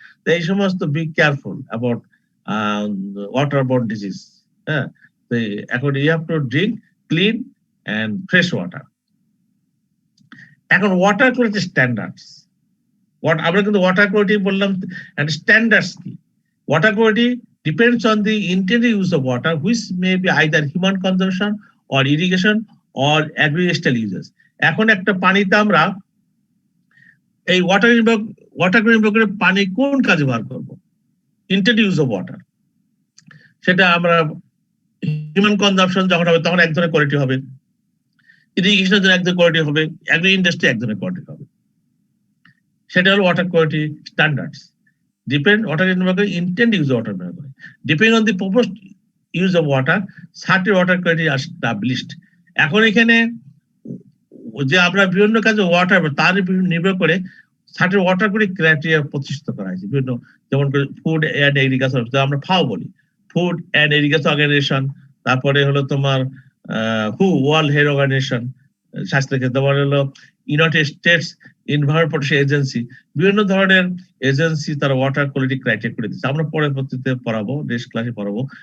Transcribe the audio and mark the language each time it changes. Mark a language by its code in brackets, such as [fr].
[bn] তো এই সমস্ত [en] Be careful about water borne disease. হ্যাঁ, তো এখন you have to drink clean and fresh water. [bn] এখন ওয়াটার কোয়ালিটি স্ট্যান্ডার্ডস, আমরা কিন্তু ওয়াটার কোয়ালিটি বললাম, and standards কি? [en] Water quality depends on the intended use of water, which may be either human consumption or irrigation or agricultural uses. [bn] এখন একটা পানিতে আমরা এই ওয়াটার বিভাগের পানি কোন কাজে ব্যবহার করব? intended use of water, সেটা আমরা হিউম্যান কনজাম্পশন যখন হবে তখন এক ধরনের কোয়ালিটি হবে, ইরিগেশনের জন্য এক ধরনের কোয়ালিটি হবে, এগ্রি ইন্ডাস্ট্রি এক ধরনের কোয়ালিটি হবে। সেটা হলো water quality standards. [en] Water intended use of water. Depending on the proposed use of water, certain water quality are established. [bn] এখন এখানে যে আমরা বিভিন্ন কাজে ওয়াটার তার নির্ভর করে সার্টেন ওয়াটার কোয়ালিটি ক্রাইটেরিয়া প্রতিষ্ঠিত করা হয়েছে বিভিন্ন, যেমন ফুড অ্যান্ড এগ্রিকালচার, আমরা ফাও বলি, ফুড অ্যান্ড এগ্রিকালচার অর্গানাইজেশন, তারপরে হলো তোমার ওয়ার্ল্ড হেলথ অর্গানাইজেশন, স্বাস্থ্য ক্ষেত্রে, তারপরে হলো United states environment protection agency, বিভিন্ন ধরনের এজেন্সি তারা ওয়াটার কোয়ালিটি ক্রাইটেরিয়া করে দিচ্ছে। আমরা পরবর্তীতে পড়াবো, নেক্সট ক্লাসে পড়াবো।